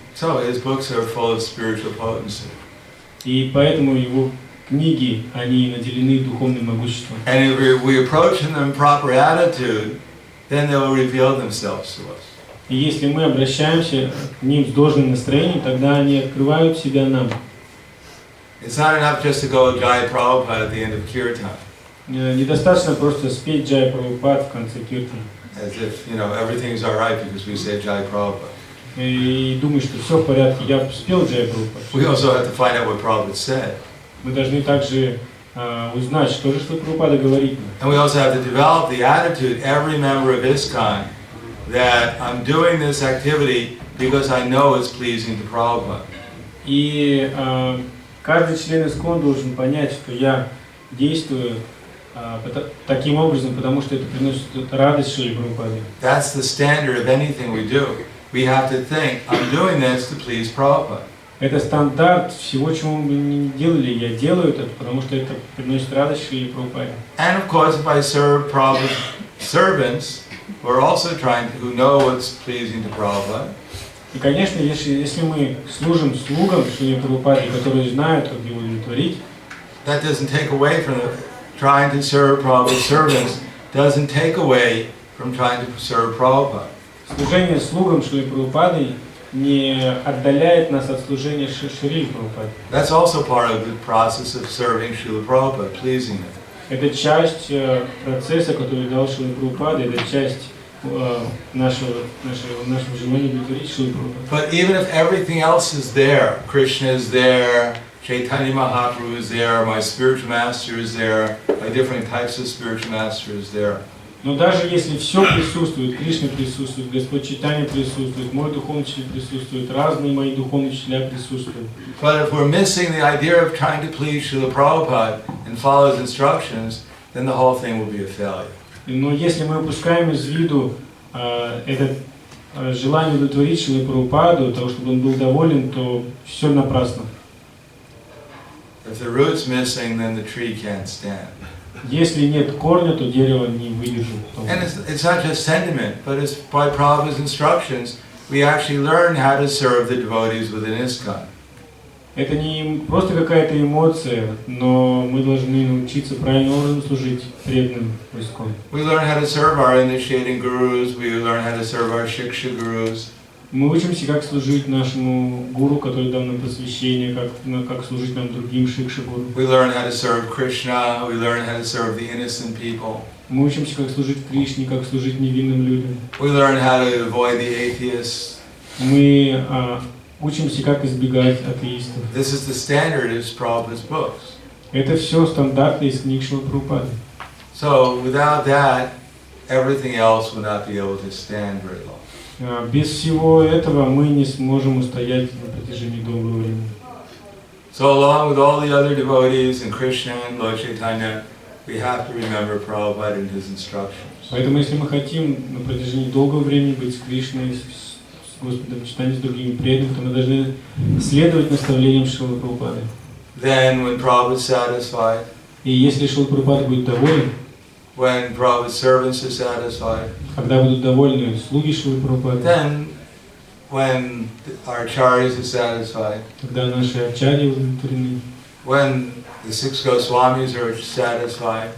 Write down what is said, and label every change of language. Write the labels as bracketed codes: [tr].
[en] So his books are full of spiritual potency. [ru] И поэтому его книги, они наделены духовным могуществом. [en] And if we approach them in proper attitude, then they will reveal themselves to us. [ru] И если мы обращаемся к ним с должным настроением, тогда они открывают себя нам. [en] It's not enough just to go Jai Prabhupada at the end of Kirtan. [ru] Недостаточно просто спеть Джай Прабхупад в конце киртана. [en] As if, everything's all right because we say Jai Prabhupada. [ru] И думаю, что все в порядке, я спел Джай Прабхупад. [en] We also have to find out what Prabhupada said. [ru] Мы должны также узнать, что же Шрила Прабхупада говорит. [en] And we also have to develop the attitude, every member of ISKCON, that I'm doing this activity because I know it's pleasing to Prabhupada. [ru] И каждый член ИСККОН должен понять, что я действую таким образом, потому что это приносит радость Шриле Прабхупаде. [en] That's the standard of anything we do. We have to think, I'm doing this to please Prabhupada. [ru] Это стандарт всего, чего мы не делали. Я делаю это, потому что это приносит радость Шриле Прабхупаде. [en] And of course, if I serve Prabhupada's servants, who are also who know what's pleasing to Prabhupada. [ru] И, конечно, если мы служим слугам Шриле Прабхупаде, которые знают, как его удовлетворить, [en] that doesn't take away from trying to serve Prabhupada's servants, doesn't take away from trying to serve Prabhupada. [ru] Служение слугам Шрилы Прабхупады не отдаляет нас от служения Шриле Прабхупаде. [en] That's also part of the process of serving Srila Prabhupada, pleasing him. [ru] Это часть процесса, который дал Шрила Прабхупада, это часть нашего желания удовлетворить Шрилу Прабхупаду. [en] But even if everything else is there, Krishna is there, Chaitanya Mahaprabhu is there, my spiritual master is there, my different types of spiritual master is there. [ru] Но даже если все присутствует, Кришна присутствует, Господь Чайтанья присутствует, мой духовный учитель присутствует, разные мои духовные учителя присутствуют. [en] But if we're missing the idea of trying to please Srila Prabhupada and follow his instructions, then the whole thing will be a failure. [ru] Но если мы упускаем из виду это желание удовлетворить Шрилу Прабхупаду, того, чтобы он был доволен, то все напрасно. [en] If the root's missing, then the tree can't stand. [ru] Если нет корня, то дерево не выдержит. [en] And it's not just sentiment, but it's by Prabhupada's instructions. we actually learn how to serve the devotees within ISKCON. [ru] Это не просто какая-то эмоция, но мы должны научиться правильным образом служить преданным в ISKCON. [en] We learn how to serve our initiating gurus, we learn how to serve our shiksha gurus. [ru] Мы учимся, как служить нашему гуру, который дал нам посвящение, как служить нам другим шикша-гуру. [en] We learn how to serve Krishna, we learn how to serve the innocent people. [ru] Мы учимся, как служить Кришне, как служить невинным людям. [en] We learn how to avoid the atheists. [ru] Мы учимся, как избегать атеистов. [en] This is the standard of Prabhupada's books. [ru] Это все стандарты из книг Шрилы Прабхупады. [en] So without that, everything else will not be able to stand very long. [ru] Без всего этого мы не сможем устоять на протяжении долгого времени. [en] So along with all the other devotees and Krishna and Lord Chaitanya, we have to remember Prabhupada and his instructions. [ru] Поэтому, если мы хотим на протяжении долгого времени быть с Кришной, с Господом Чайтаньей, с другими преданными, то мы должны следовать наставлениям Шрилы Прабхупады. [en] Then when Prabhupada is satisfied, [ru] И если Шрила Прабхупада будет доволен, [en] when Prabhupada's servants are satisfied, [ru] когда будут довольны слуги Шрилы Прабхупады, [en] then when our acharyas are satisfied, [ru] когда наши ачарьи удовлетворены, [en] when the 6 Goswamis are satisfied,